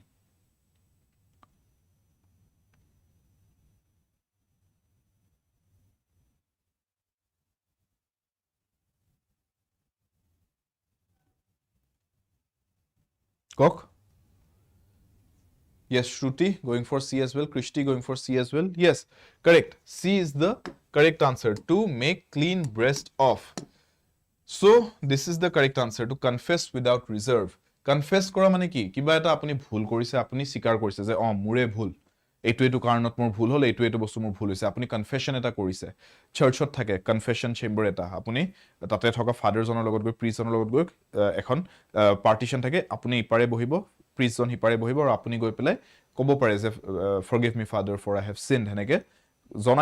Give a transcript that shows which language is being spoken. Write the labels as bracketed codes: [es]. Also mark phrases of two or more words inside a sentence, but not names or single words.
[en] Kok? Yes, Shruti going for C as well. Krishti going for C as well. Yes, correct. C is the correct answer to make clean breast of. So, this is the correct answer to confess without reserve. [as] Confess kora mane ki? কিবা এটা আপুনি ভুল কৰিছে, আপুনি স্বীকাৰ কৰিছে যে মোৰ ভুল. এটো কাৰণত মোৰ ভুল হল এটো বস্তু মোৰ ভুল হৈছে আপুনি কনফেশন এটা কৰিছে চাৰ্চত থাকে [en] confession chamber [as] এটা আপুনি তাতে থকা ফাদাৰ জনৰ লগত গৈ প্ৰিষ্ট জনৰ লগত গৈ এখন পাৰ্টিশন থাকে আপুনি ইপাৰে বহিব প্ৰিষ্ট জন হিপাৰে বহিব আৰু আপুনি গৈ পেলাই ক'ব পাৰে যে [en] forgive me father for I have sinned [as] হেনেকে জনাই